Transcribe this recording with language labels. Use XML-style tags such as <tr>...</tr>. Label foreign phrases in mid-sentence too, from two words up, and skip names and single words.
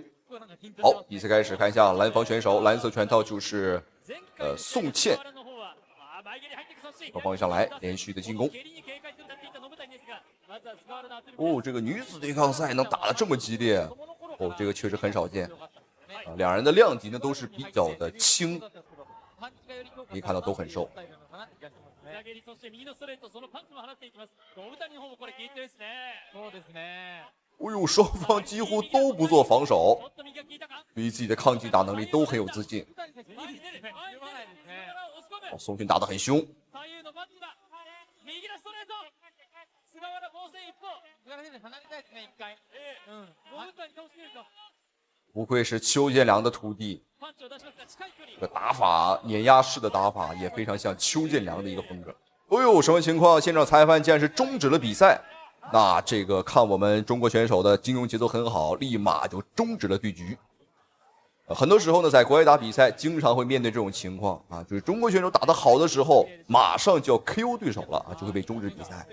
<zh>好，比賽開始，看一下藍方選手，藍色拳套就是宋茜，從方向來連續的進攻。哦，這個女子對抗賽能打得這麼激烈，哦，這個確實很少見。兩人的量級呢都是比較的輕，可以看到都很瘦。哦呦，双方幾乎都不做防守，對於自己的抗擊打能力都很有自信。哦，宋茜打得很兇。不愧是邱建良的徒弟，這個打法碾壓式的打法也非常像邱建良的一個風格。哦呦，什麼情況？現場裁判竟然是終止了比賽。那這個看我們中國選手的金融節奏很好，立馬就終止了對局。很多時候呢，在國外打比賽，經常會面對這種情況啊，就是中國選手打得好的時候，馬上就要 KO 對手了啊，就會被終止比賽。</zh>